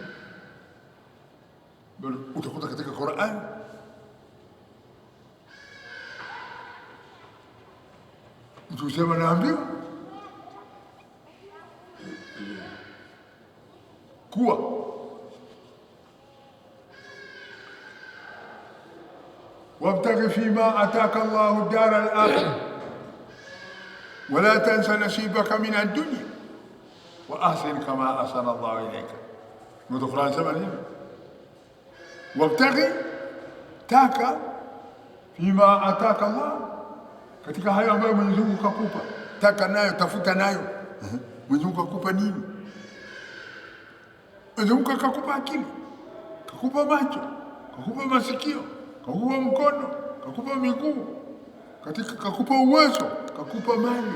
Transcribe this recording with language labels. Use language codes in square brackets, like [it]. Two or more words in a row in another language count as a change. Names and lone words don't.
[sw] Utakuta katika Qur'an mtu usema naambiwa kuwa [ar] وابتغ فيما آتاك الله الدار الآخرة ولا تنس نصيبك من الدنيا وأحسن كما أحسن الله إليك. [sw] Ndio Qur'an sema nini? Wabtaghi, taka, [ar] فيما آتاك الله, [sw] katika hayo ambayo Mwenyezi Mungu kakupa. Taka nayo, tafuta nayo. Mwenyezi Mungu kakupa nini? Mwenyezi Mungu kakupa akili, kakupa macho, kakupa masikio, kakupa mkono, kakupa miguu, kakupa uwezo, kakupa mali.